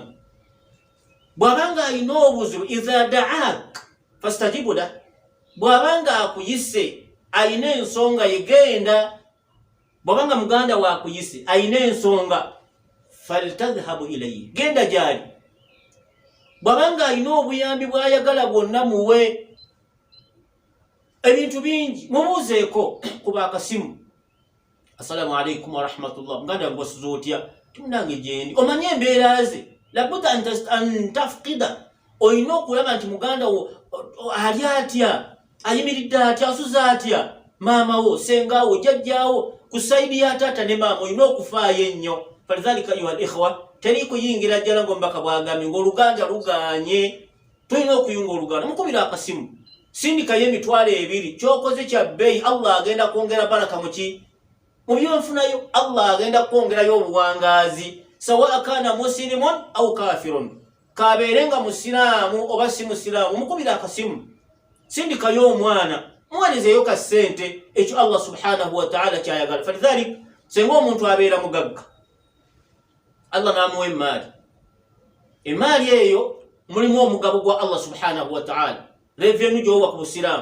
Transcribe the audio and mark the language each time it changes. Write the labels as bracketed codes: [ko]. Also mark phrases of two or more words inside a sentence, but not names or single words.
[lg] Bw'abanga alina obuzibu, [ar] إذا دعاك فاستجب له, [lg] bw'abanga akuyise alina ensonga yegenda, bw'abanga muganda waakuyise alina ensonga, [ar] فلتذهب إليه, [lg] genda gyali. Bw'abanga alina obuyambi bw'ayagala bwonna muwe. Ebintu bingi mumuuzeeko kuba akasimu, [ar] السلام عليكم ورحمة الله, [lg] muganda mbwasuza otya, timunange gyendi, omanye embeera ze, [ar] لا بد أن تتفقد, [lg] olina okulaba nti muganda wo ali atya, ayimiridde atya, asuza atya, maama wo, sengawo, jjajjaawo, ku saidi ya taata ne maama, olina okufaayo ennyo. [ar] فلذلك أيها الإخوة, [lg] teri kuyingira jjala ng'omubaka bw'agambye ng'oluganda luganye, tulina okuyunga oluganda. Mukubira akasimu, sindikayo emitwalo 2, kyokoze kya bbeeyi, Allah agenda kwongera baraka muki mu byonfunayo, Allah agenda kwongerayo obuwangaazi. [ar] سواء كان مسلم أو كافر, [lg] kabeere nga musiraamu oba si musiraamu, mukubira akasimu, sindikayo omwana, muweerezeeyo ka ssente, ekyo [ar] الله سبحانه وتعالى [lg] kyayagala. Falidhalik, senga omuntu abeera mugagga, Allah n'amuwa emaali eyo mulimu omugabo gwa [ar] الله سبحانه وتعالى, [lg] revenue gy'owa ku busiraamu.